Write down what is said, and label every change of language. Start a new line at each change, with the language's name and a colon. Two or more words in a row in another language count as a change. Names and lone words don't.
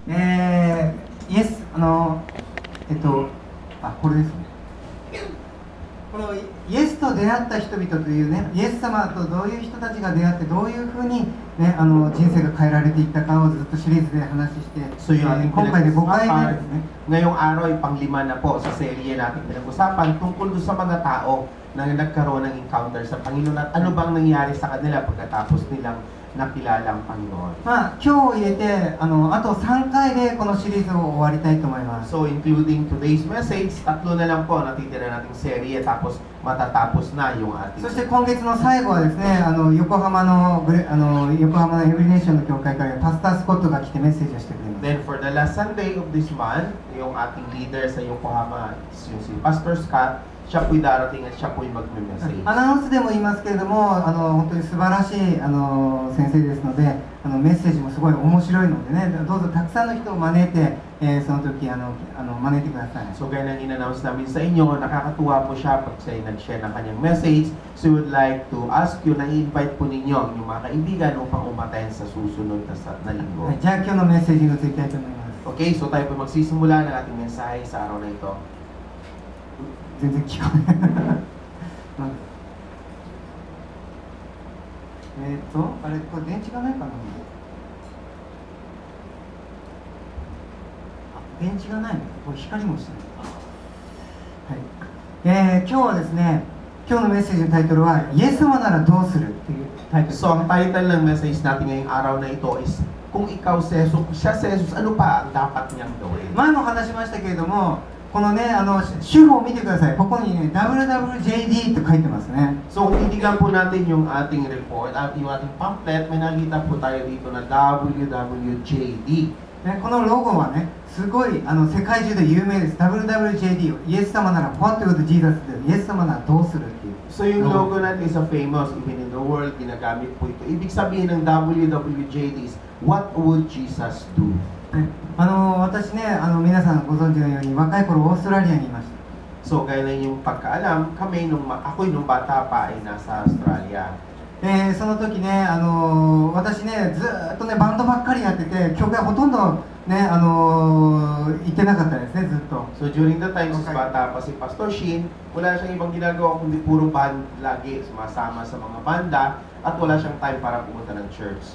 Japanese: イエス、これですね。このイエスと出会った人々というね、イエス様とどういう人たちが出会ってどういうふうに、ね、人生が変えられていったかをずっとシリーズで話して、今回で5回目ですね。
Filipino: Ngayong araw ay panglima na po sa serye natin pinag-usapan tungkol sa mga tao na nagkaroon ng encounter sa Panginoon at ano bang nangyari sa kanila pagkatapos nilang nakilala ang Panginoon.
Japanese: 今日を入れてあと3回でこのシリーズを終わりたいと思います。
English: So including today's message,
Filipino: tatlo na lang po natitira nating serye tapos matatapos na yung ating.
Japanese: そして今月の最後はですね、横浜のエブリネーションの教会からパスタースコットが来てメッセージをしてくれます。
English: Then for the last Sunday of this month,
Filipino: yung ating leader sa Yokohama, yung si Pastor Scott, siya po'y darating at siya po'y magme-message.
Japanese: アナウンスでも言いますけれども、本当に素晴らしい先生ですので、メッセージもすごい面白いのでね、どうぞたくさんの人を招いて、その時招いてください。
Filipino: So gaya ng in-announce namin sa inyo, nakakatuwa po siya pag siya nag-share ng kanyang message.
English: So we would like to ask you
Filipino: na i-invite po ninyo ang inyong mga kaibigan upang umaten sa susunod na linggo.
Japanese: じゃあ今日のメッセージに移りたいと思います。
Filipino: Okay, so tayo po magsisimula ng ating mensahe sa araw na ito.
Japanese: 全然聞こえないあれ、これ電池がないかな。電池がないの。これ光もしてない。はい。今日はですね、今日のメッセージのタイトルはイエス様ならどうするっていうタイトル。
Filipino: So ang title ng message natin ngayong araw na ito is kung ikaw si Jesus, ano pa ang dapat niyang gawin?
Japanese: 前も話しましたけれども、このね、主語を見てください。ここにね、WWJD と書いてますね。
Filipino: So kung titigan po natin yung ating report at yung ating pamphlet, may nakita po tayo dito na WWJD.
Japanese: ね、このロゴはね、すごい世界中で有名です。WWJD、イエス様なら
English: What would Jesus do?
Japanese: イエス様ならどうするっていう。
English: So
Filipino: yung logo natin
English: is a famous, even in the world,
Filipino: ginagamit po ito. Ibig sabihin ng WWJD is
English: What would Jesus do?
Japanese: 私ね、皆さんご存知のように若い頃オーストラリアにいました。
Filipino: So gaya na yung pagkaalam, ako'y nung bata pa ay nasa Australia.
Japanese: その時ね、私ね、ずっとね、バンドばっかりやってて、教会ほとんどね、行ってなかったですね、ずっと。
English: So during the time,
Filipino: since bata pa si Pastor Shin, wala siyang ibang ginagawa kundi puro band lagi, sumasama sa mga banda, at wala siyang time para pumunta ng church.